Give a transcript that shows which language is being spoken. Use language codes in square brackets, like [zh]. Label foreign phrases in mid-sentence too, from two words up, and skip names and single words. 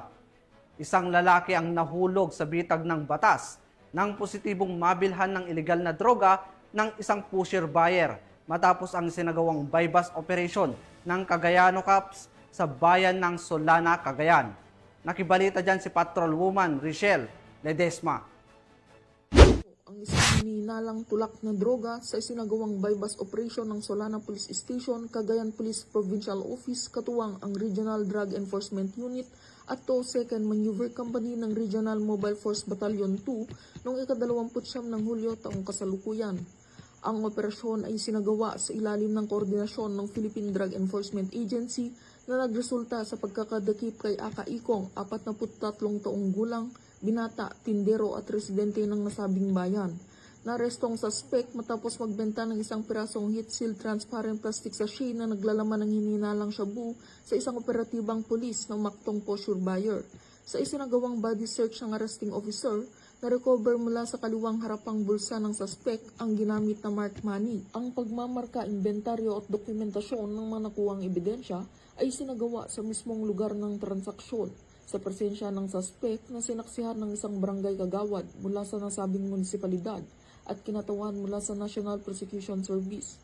[tl] Isang lalaki ang nahulog sa bitag ng batas ng positibong mabilhan ng illegal na droga ng isang [en] pusher buyer [tl] matapos ang sinagawang [en] bypass operation [tl] ng Cagayano Cops sa bayan ng Solana, Cagayan. Nakibalita dyan si Patrolwoman Richelle Ledesma. Ang isang hinihinalang tulak na droga sa isinagawang [en] bypass operation [tl] ng Solana Police Station, Cagayan Police Provincial Office, katuwang ang Regional Drug Enforcement Unit at 2nd Maneuver Company ng Regional Mobile Force Battalion 2 noong ika-29 ng Hulyo taong kasalukuyan. Ang operasyon ay sinagawa sa ilalim ng koordinasyon ng Philippine Drug Enforcement Agency na nagresulta sa pagkakadakip kay Aka Ikong, 43 taong gulang, binata, tindero at residente ng nasabing bayan. Narestong suspect matapos magbenta ng isang pirasong [en] heat-sealed transparent plastic sachet [tl] na naglalaman ng hininalang shabu sa isang operatibang pulis na umaktong [en] posture buyer. [tl] Sa isinagawang [en] body search [tl] ng [en] arresting officer, [tl] na-recover mula sa kaliwang harapang bulsa ng suspect ang ginamit na [en] marked money. [tl] Ang pagmamarka, inventaryo at dokumentasyon ng mga nakuhang ebidensya ay sinagawa sa mismong lugar ng transaksyon sa presensya ng suspect na sinaksihan ng isang barangay kagawad mula sa nasabing munisipalidad at kinatawan mula sa National Prosecution Service.